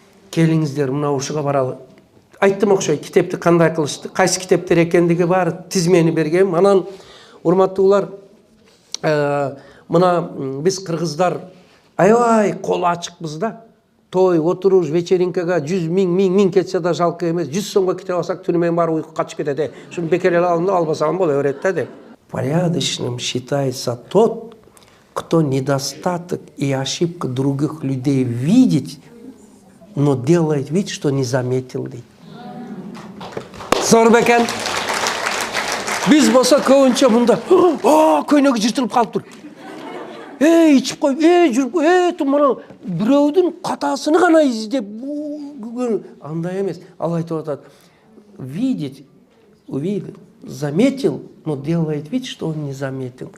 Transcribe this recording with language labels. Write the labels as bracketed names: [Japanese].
[Kyrgyz] Келиңиздер, мына ушуга баралы. Айттым окшой, китепти кандай кылышты, кайсы китептер экендиги бар тизмени бергем. Анан урматтуулар, мына биз кыргыздар аябай колу ачыкпыз да. Той, отуруш, вечеринкага 100 миң кетсе да жалкы эмес. 100 сомго китеп алсак түнү менен баары уйку качып кетет. Шуну бекер эле алам да албасам боло берет да деп. [Russian] Порядочным считается тот, кто недостаток и ошибку других людей видит, но делает вид, что не заметил. [Kyrgyz] Зор бекен. Биз болсо көбүнчө мында, көйнөгү жыртылып калыптыр. Ичип кой, жүрүп кой, мына бирөөдүн катаасыны гана издеп, андай эмес. Ал айтып атат. [Russian] Видеть, увидел, заметил, но делает вид, что он не заметил.